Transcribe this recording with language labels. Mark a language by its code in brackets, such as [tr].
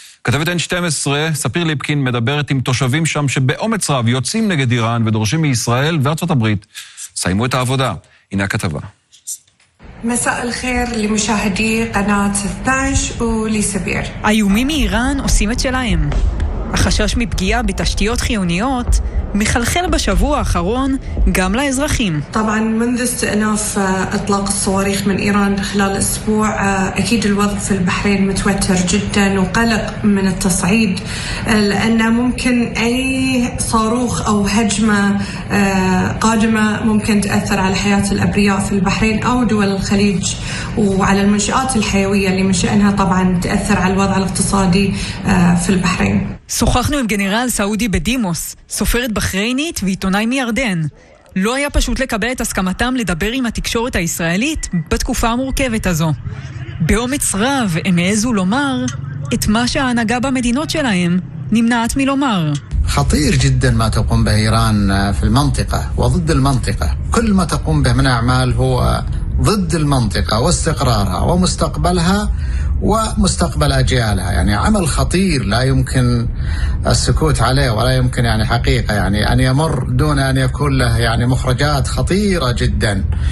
[he] כתבת N12, ספיר ליפקין, מדברת עם תושבים שם שבאומץ רב יוצאים נגד איראן ודורשים מישראל וארצות הברית סיימו את העבודה. הנה הכתבה. מסע אל חיר למשהדי קנאת 16 ולסביר. האיומים מאיראן עושים את שלהם. החשש מפגיעה בתשתיות חיוניות מחלחל בשבוע האחרון גם לאזרחים. [ar] طبعا منذ استئناف اطلاق الصواريخ من ايران خلال اسبوع اكيد الوضع في البحرين متوتر جدا وقلق من التصعيد لان ممكن اي صاروخ او هجمه قادمه ممكن تاثر على حياه الابرياء في البحرين او دول الخليج وعلى المنشات الحيويه اللي منشئها طبعا تاثر على الوضع الاقتصادي في البحرين. [he] שוחחנו עם גנרל סעודי בדימוס, סופרת בחריינית ועיתונאי מירדן. לא היה פשוט לקבל את הסכמתם לדבר עם התקשורת הישראלית בתקופה המורכבת הזו. באומץ רב הם העזו לומר את מה שההנהגה במדינות שלהם נמנעת מלומר. [ar] خطير جدا ما تقوم به ايران في المنطقه وضد المنطقه كل ما تقوم به من اعمال هو ضد المنطقه واستقرارها ومستقبلها ومستقبل اجيالها يعني عمل خطير لا يمكن السكوت عليه ولا يمكن يعني حقيقه يعني ان يمر دون ان يكون له يعني مخرجات خطيره جدا